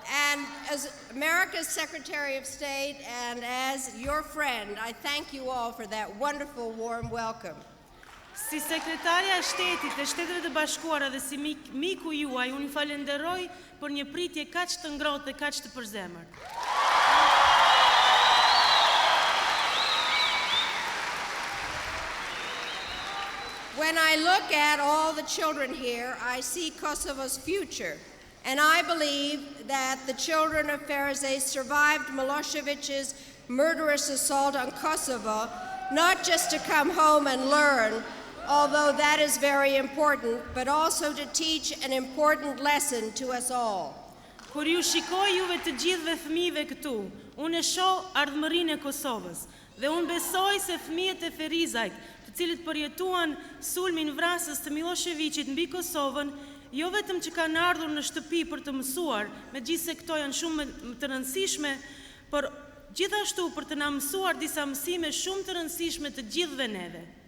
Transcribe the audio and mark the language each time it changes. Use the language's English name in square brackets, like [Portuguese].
[English] And as America's Secretary of State and as your friend, I thank you all for that wonderful, warm welcome. [Albanian] Si sekretarja e shtetit e Shtetet e Bashkuara dhe si miku juaj, unë falenderoj për një pritje kaq të ngrohtë dhe kaq të përzemërt. [English] When I look at all the children here, I see Kosovo's future, and I believe that the children of Ferizaj survived Milosevic's murderous assault on Kosovo, not just to come home and learn, although that is very important, but also to teach an important lesson to us all. [Albanian] Kur ju shikoj juve të gjithëve fëmijëve këtu, unë e shoh ardhmërinë e Kosovës dhe unë besoj se fëmijët e Ferizajt, të cilët përjetuan sulmin vrasës të Milosevicit mbi Kosovën, jo vetëm që kanë ardhur në shtëpi për të mësuar, megjithëse këto janë shumë të rëndësishme, por gjithashtu për të na mësuar disa mësime shumë të rëndësishme të gjithëve neve.